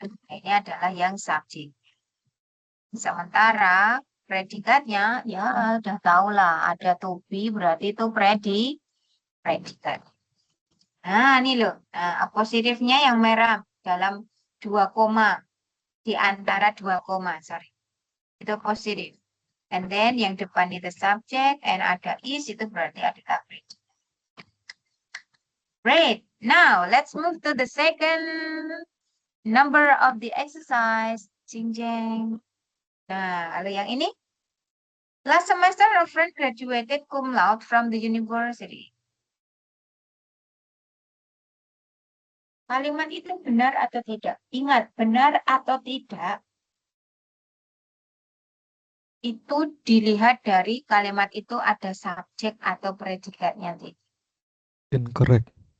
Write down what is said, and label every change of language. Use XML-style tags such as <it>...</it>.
<id>Ini adalah yang subjek. Sementara predikatnya, ya udah tahu lah, ada to be berarti itu predikat. Nah, ini loh. Nah, appositifnya yang merah dalam 2 koma. Di antara 2 koma, sorry. Itu positif.</id> <en>And then</en> <id>yang depan itu subject, and ada is, itu berarti ada predikat.</id> <en>Great. Now, let's move to the second number of the exercise. Jing jeng.</en> <id>Nah, lalu yang ini.</id> <en>Last semester, a friend graduated cum laude from the university.</en> <id>Kalimat itu benar atau tidak? Ingat, benar atau tidak itu dilihat dari kalimat itu ada subjek atau predikatnya.</id> <en>Incorrect.</en>